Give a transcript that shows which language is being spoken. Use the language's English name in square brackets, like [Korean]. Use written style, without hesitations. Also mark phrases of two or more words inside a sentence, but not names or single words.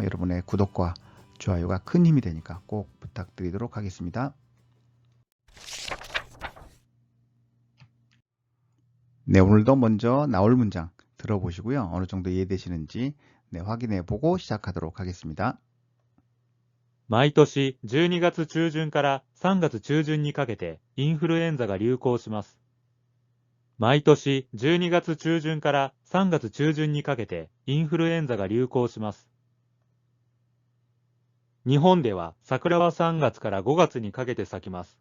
[Korean] 여러분의 구독과 좋아요가 큰 힘이 되니까 꼭 부탁드리도록 하겠습니다. 오늘도 먼저 나올 문장 들어보시고요. 어느 정도 이해되시는지 확인해 보고 시작하도록 하겠습니다. [Japanese] 毎年12月中旬から3月中旬にかけてインフルエンザが流行します。毎年12月中旬から3月中旬にかけてインフルエンザが流行します。日本では桜は3月から5月にかけて咲きます。